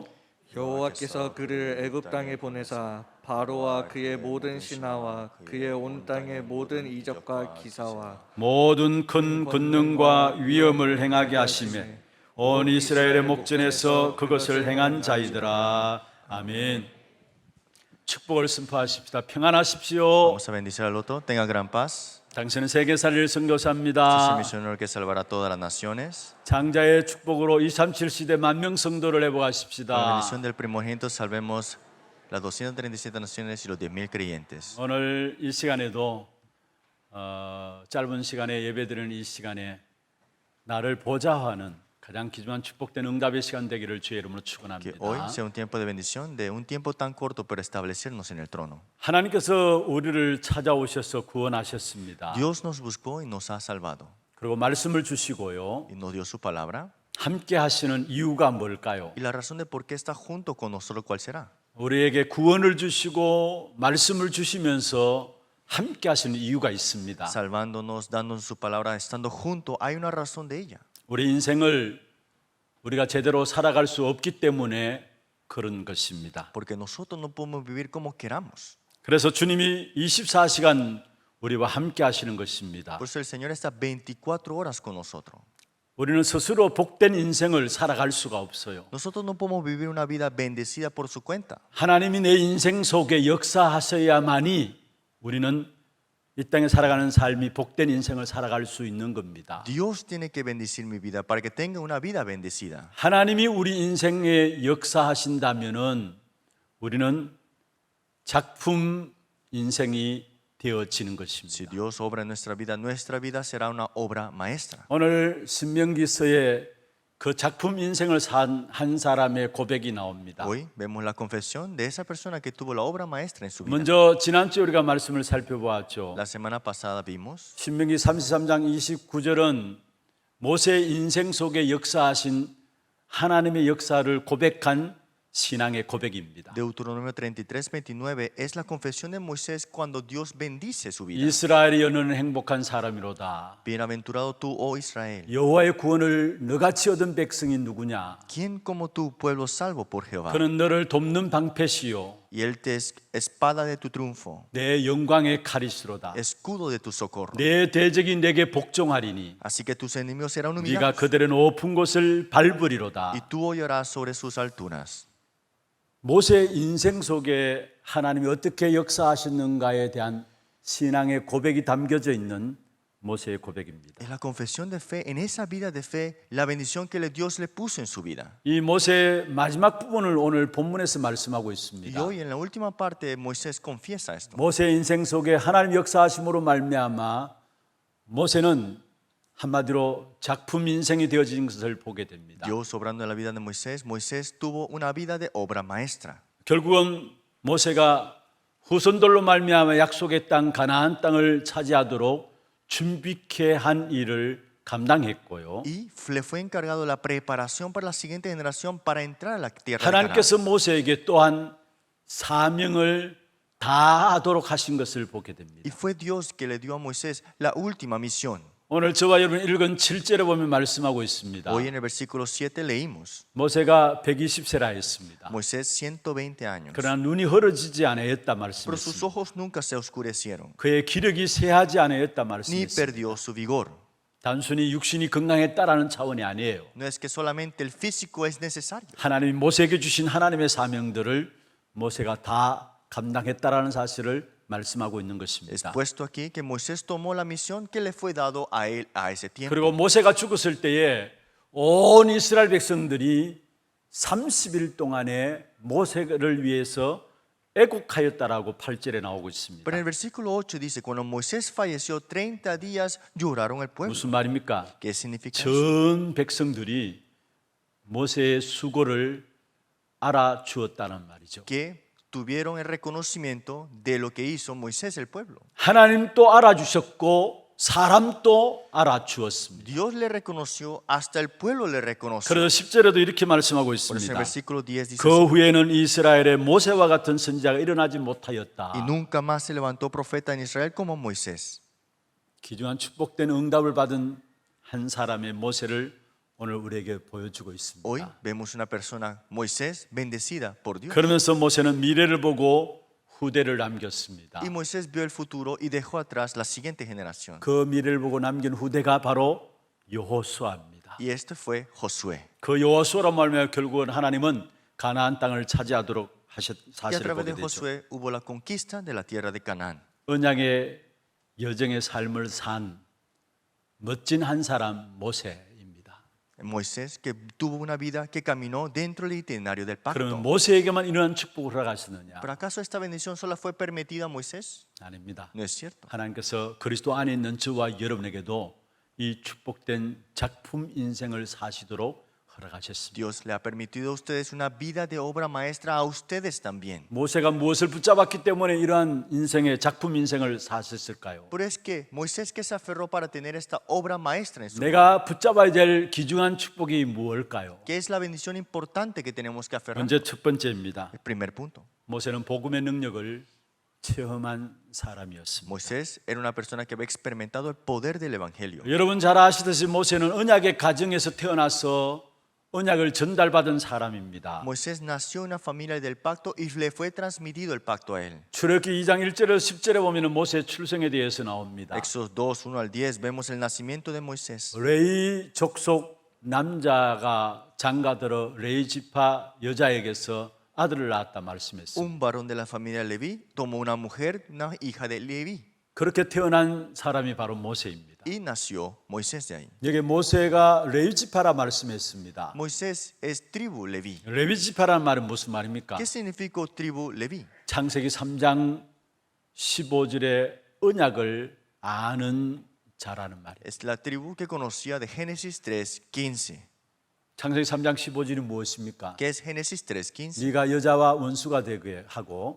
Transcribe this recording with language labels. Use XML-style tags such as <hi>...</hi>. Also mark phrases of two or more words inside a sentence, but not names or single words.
<ko>여호와께서 그를 애굽 땅에 보내사 바로와 그의 모든 신하와 그의 온 땅의 모든 이적과 기사와 모든 큰 권능과 위엄을 행하게 하시매 온 이스라엘의 목전에서 그것을 행한 자이더라. 아멘. 축복을 선포하십시다. 평안하십시오.</ko> <es>Vamos a bendecir al otro. Tenga gran paz.</es> <ko>당신은 세계살이를</ko> <es>Este es el</es> <ko>선교사입니다.</ko> <es>misionero que salvará a todas las naciones.</es> <ko>장자의 축복으로 237 시대 만명 성도를</ko> <es>Con la</es> <ko>회복하십시다.</ko> <es>bendición del primogénito salvemos las 237 naciones y los 10,000 creyentes.</es> <ko>오늘 이 시간에도 짧은 시간에 예배드리는 이 시간에 나를 보자 하는 가장 귀중한 축복된 응답의 시간 되기를 주의 이름으로</ko> <es>Que</es> <ko>축원합니다.</ko> <es>hoy sea un tiempo de bendición, de un tiempo tan corto pero establecernos en el trono.</es> <ko>하나님께서 우리를 찾아오셔서 구원하셨습니다.</ko> <es>Dios nos buscó y nos ha salvado.</es> <ko>그리고 말씀을 주시고요.</ko> <es>Y nos dio su palabra.</es> <ko>함께 하시는 이유가 뭘까요?</ko> <es>Y la razón de por qué está junto con nosotros, ¿cuál será?</es> <ko>우리에게 구원을 주시고 말씀을 주시면서 함께 하시는 이유가 있습니다.</ko> <es>Salvándonos, dándonos su palabra, estando junto, hay una razón de ella.</es> <ko>우리 인생을 우리가 제대로 살아갈 수 없기 때문에 그런 것입니다.</ko> <es>Porque nosotros no podemos vivir como queramos.</es> <ko>그래서 주님이 24시간 우리와 함께 하시는 것입니다.</ko> <es>Por eso el Señor está 24 horas con nosotros.</es> <ko>우리는 스스로 복된 인생을 살아갈 수가 없어요.</ko> <es>Nosotros no podemos vivir una vida bendecida por su cuenta.</es> <ko>하나님이 내 인생 속에 역사하셔야만이 우리는 이 땅에 살아가는 삶이 복된 인생을 살아갈 수 있는 겁니다.</ko> <es>Dios tiene que bendecir mi vida para que tenga una vida bendecida.</es> <ko>하나님이 우리 인생에 역사하신다면은 우리는 작품 인생이 되어지는</ko> <es>Si</es> <ko>것입니다.</ko> <es>Dios obra en nuestra vida será una obra maestra.</es> <ko>오늘 신명기서에 그 작품 인생을 산 한 사람의 고백이 나옵니다.</ko> <es>Hoy vemos la confesión de esa persona que tuvo la obra maestra en su vida.</es> <ko>먼저 지난주에 우리가 말씀을 살펴보았죠.</ko> <es>La semana pasada vimos</es> <ko>신명기 33장 29절은 모세의 인생 속에 역사하신 하나님의 역사를 고백한 신앙의 고백입니다.</ko> <es>Deuteronomio 33:29 es la confesión de Moisés cuando Dios bendice su vida.</es> <ko>이스라엘이 너는 행복한 사람이로다.</ko> <es>Bienaventurado tú, oh Israel.</es> <ko>여호와의 구원을 너같이 얻은 백성이 누구냐?</ko> <es>¿Quién como tú, pueblo salvo por Jehová?</es> <ko>그는 너를 돕는 방패시요</ko> <es>Y él te es espada de tu triunfo,</es> <ko>내 영광의 카리스로다.</ko> <es>escudo de tu socorro.</es> <ko>내 대적이 내게 복종하리니</ko> <es>Así que tus enemigos serán</es> <ko>네가</ko> <es>humillados</es> <ko>그들의 높은 곳을 밟으리로다.</ko> <es>y tú hollarás sobre sus alturas.</es> <ko>모세의 인생 속에 하나님이 어떻게 역사하셨는가에 대한 신앙의 고백이 담겨져 있는 모세의 고백입니다.</ko> <es>Es la confesión de fe, en esa vida de fe, la bendición que Dios le puso en su vida.</es> <ko>이 모세의 마지막 부분을 오늘 본문에서 말씀하고</ko> <es>Y</es> <ko>있습니다.</ko> <es>hoy en la última parte Moisés confiesa esto.</es> <ko>모세의 인생 속에 하나님 역사하심으로 말미암아 모세는 한마디로 작품 인생이 되어진 것을 보게 됩니다.</ko> <es>Dios obrando en la vida de Moisés, Moisés tuvo una vida de obra maestra.</es> <ko>결국은 모세가 후손들로 말미암아 약속의 땅 가나안 땅을 차지하도록 준비케 한 일을 감당했고요.</ko> <es>y le fue encargado la preparación para la siguiente generación para entrar a la tierra de Canaán.</es> <ko>하나님께서 모세에게 또한 사명을 다하도록 하신 것을 보게 됩니다.</ko> <es>Y fue Dios que le dio a Moisés la última misión.</es> <ko>오늘 저와 여러분 읽은 7절에 보면 말씀하고 있습니다.</ko> <es>Hoy en el versículo 7 leímos,</es> <ko>모세가 120세라 했습니다.</ko> <es>Moisés 120 años,</es> <ko>그러나 눈이 흐려지지 않았다</ko> <es>pero sus</es> <ko>말씀했습니다.</ko> <es>ojos nunca se oscurecieron,</es> <ko>그의 기력이 쇠하지 않았다</ko> <es>ni</es> <ko>말씀했습니다.</ko> <es>perdió su vigor.</es> <ko>단순히 육신이 건강했다라는 차원이 아니에요.</ko> <es>No es que solamente el físico es necesario.</es> <ko>하나님이 모세에게 주신 하나님의 사명들을 모세가 다 감당했다라는 사실을 말씀하고 있는</ko> <es>Es</es> <ko>것입니다.</ko> <es>puesto aquí que Moisés tomó la misión que le fue dado a él a ese tiempo.</es> <ko>그리고 모세가 죽었을 때에 온 이스라엘 백성들이 30일 동안에 모세를 위해서 애곡하였다라고 8절에 나오고 있습니다.</ko> <es>Pero en el versículo 8 dice, cuando Moisés falleció 30 días lloraron el pueblo.</es> <ko>무슨 말입니까?</ko> <es>¿Qué significa eso?</es> <ko>전 백성들이 모세의 수고를 알아주었다는 말이죠.</ko> <es>Que tuvieron el reconocimiento de lo que hizo Moisés el pueblo.</es> <ko>하나님도 알아주셨고 사람도 알아주었습니다.</ko> <es>Dios le reconoció, hasta el pueblo le reconoció.</es> <ko>그래서 10절에도 이렇게 말씀하고</ko> <es>Por eso en el</es> <ko>있습니다.</ko> <es>versículo 10 dice,</es> <ko>그 후에는 이스라엘에 모세와 같은 선지자가 일어나지 못하였다.</ko> <es>y nunca más se levantó profeta en Israel como Moisés.</es> <ko>귀중한 축복된 응답을 받은 한 사람의 모세를 오늘 우리에게 보여주고 있습니다.</ko> <es>Hoy vemos una persona, Moisés, bendecida por Dios.</es> <ko>그러면서 모세는 미래를 보고 후대를 남겼습니다.</ko> <es>Y Moisés vio el futuro y dejó atrás la siguiente generación.</es> <ko>그 미래를 보고 남긴 후대가 바로 여호수아입니다.</ko> <es>Y este fue Josué.</es> <ko>그 여호수아로 말하면 결국은 하나님은 가나안 땅을 차지하도록 하셨</ko> <es>Y a</es> <ko>사실을</ko> <es>través</es> <ko>보게</ko> <es>de</es> <ko>되죠.</ko> <es>Josué hubo la conquista de la tierra de Canaán.</es> <ko>언약의 여정의 삶을 산 멋진 한 사람 모세입니다.</ko> <es>Moisés, que tuvo una vida que caminó dentro del itinerario del</es> <ko>그러면</ko> <es>pacto.</es> <ko>모세에게만 이러한 축복을 허락하시느냐?</ko> <es>¿Pero acaso esta bendición solo fue permitida a Moisés?</es> <ko>아닙니다.</ko> <es>No es cierto.</es> <ko>하나님께서 그리스도 안에 있는 저와 여러분에게도 이 축복된 작품 인생을 사시도록 허락하셨습니다.</ko> <es>Dios le ha permitido a ustedes una vida de obra maestra a ustedes también.</es> <ko>모세가 무엇을 붙잡았기 때문에 이러한 인생의 작품 인생을 사셨을까요?</ko> <es>Pero es que Moisés que se aferró para tener esta obra maestra en su vida.</es> <ko>내가 붙잡아야 될 귀중한 축복이 무엇일까요?</ko> <es>¿Qué es la bendición importante que tenemos que aferrar?</es> <ko>먼저 첫 번째입니다.</ko> <es>El primer punto.</es> <ko>모세는 복음의 능력을 체험한 사람이었습니다.</ko> <es>Moisés era una persona que había experimentado el poder del evangelio.</es> <ko>여러분 잘 아시듯이 모세는 언약의 가정에서 태어나서 언약을 전달받은 사람입니다.</ko> <es>Moisés nació en una familia del pacto y le fue transmitido el pacto a él.</es> <ko>출애굽기 2장 1절에서 10절에 보면 모세의 출생에 대해서 나옵니다.</ko> <es>Éxodo 2, 1 al 10 vemos el nacimiento de Moisés.</es> <ko>레위 족속 남자가 장가들어 레위 지파 여자에게서 아들을 낳았다 말씀했습니다.</ko> <es>Un varón de la familia de Leví tomó una mujer, una hija de Leví,</es> <ko>그렇게 태어난 사람이 바로 모세입니다.</ko> <es>y nació Moisés de ahí.</es> <ko>여기 모세가 레위 지파라 말씀했습니다.</ko> <es>Moisés es tribu Leví.</es> <ko>레위 지파라는 말은 무슨 말입니까?</ko> <es>¿Qué significa tribu Leví?</es> <ko>창세기 3장 15절의 언약을 아는 자라는 말이에요.</ko> <es>Es la tribu que conocía de Génesis 3:15.</es> <ko>창세기 3장 15절이 무엇입니까?</ko> <es>¿Qué es Génesis 3:15?</es> <ko>네가 여자와 원수가 되게 하고</ko>